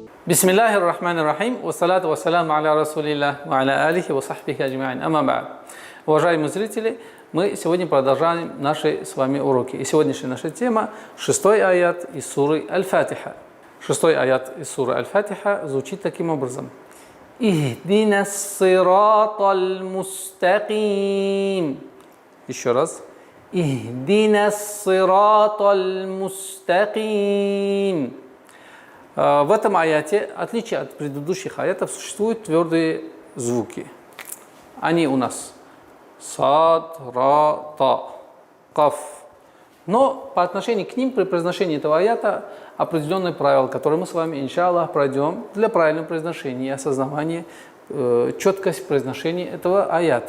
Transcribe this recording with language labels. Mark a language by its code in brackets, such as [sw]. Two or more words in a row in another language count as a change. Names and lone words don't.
[ar] بسم الله الرحمن الرحيم، والصلاة والسلام على رسول الله، وعلى آله وصحبه أجمعين، أما بعد. [ru] Уважаемые зрители, мы сегодня продолжаем наши с вами уроки. И сегодняшняя наша тема – 6-й аят из суры Аль-Фатиха. 6-й аят из суры Аль-Фатиха звучит таким образом. [ar] اهدنا الصراط المستقيم. [ru] Еще раз. [ar] اهدنا الصراط المستقيم. [ru] В этом аяте, в отличие от предыдущих аятов, существуют твердые звуки. Они у нас сад, ра, та, каф. Но по отношению к ним при произношении этого аята определенные правила, которые мы с вами, иншаллах, пройдем для правильного произношения и осознавания, четкость произношения этого аята.